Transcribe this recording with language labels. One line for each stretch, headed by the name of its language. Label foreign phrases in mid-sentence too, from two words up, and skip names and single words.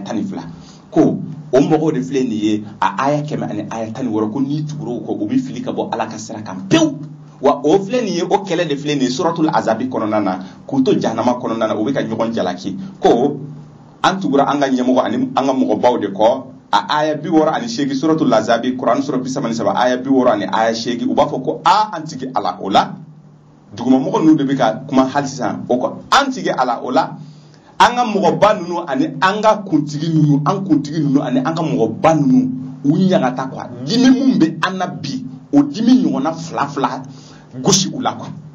Bambara: 12 ko o mɔgɔw de filɛ nin ye a aya 100 ani aya 16 ko n'i tugura o bɛ fili ka bɔ Ala ka sira kan pewu wa o filɛ nin ye o kɛlɛ de filɛ nin ye suratul azabi kɔnɔna na k'u to jahanama kɔnɔna na o bɛ ka ɲɔgɔn jalaki ko an tugura an ka ɲɛmɔgɔ ani an ka mɔgɔbaw de kɔ a aya 68 suratul azabi Quran sura 37 aya 60 ani aya 8 u b'a fɔ ko an tigi Ala o la dugumamɔgɔ ninnu de bɛ ka kuma hali sisan o kɔ an tigi Ala o la an ka mɔgɔba ninnu ani an ka kuntigi ninnu ani an ka mɔgɔba ninnu u ɲagata quoi dimi mun bɛ an na bi o dimi ɲɔgɔnna fila gosi u la quoi